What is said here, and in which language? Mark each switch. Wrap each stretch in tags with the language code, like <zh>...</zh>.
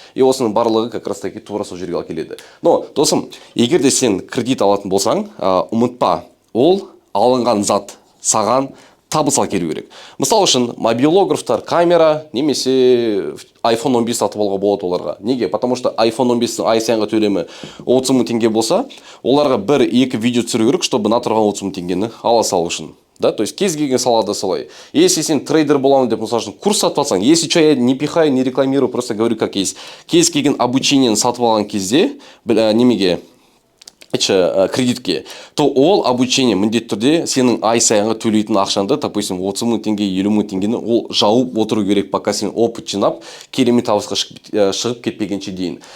<ru>И</ru> <kk>осының барлығы</kk> <ru>как раз таки</ru> <kk>тура сол жерге келеді.</kk> <ru>Но,</ru> <kk>досым, егер де сен кредит алатын болсаң, ұмытпа, ол алынған зат саған табыс келу керек. Мысалы үшін мобилографтар, камера немесе iPhone 15 сатып алуға болады оларға. Неге?</kk> <ru>Потому что</ru> <kk>iPhone 15-ің ай сайынғы төлемі 30 мың теңге болса, оларға 1-2 видео түсіру керек,</kk> <ru>чтобы на</ru> <kk>тұрған 30 мың теңгені ала салу үшін.</kk> <ru>Да, то есть</ru> <kk>кез келген салада солай.</kk> <ru>Если</ru> <kk>сен трейдер боламын деп, мысалы үшін курс сатып алсаң,</kk> <ru>если что, я не пихаю, не рекламирую, просто говорю как есть.</ru> <kk>Кез келген обучениені сатып алған кезде, немеге кредитке,</kk> <ru>то</ru> <kk>ол обучение міндетті түрде сенің ай сайынғы төлейтін ақшаңды,</kk> <ru>допустим,</ru> <kk>30 мың теңге, 50 мың теңгені ол жауып отыру керек,</kk> <ru>пока</ru> <kk>сен опыт жинап, керемет табысқа шығып кетпегенше дейін.</kk>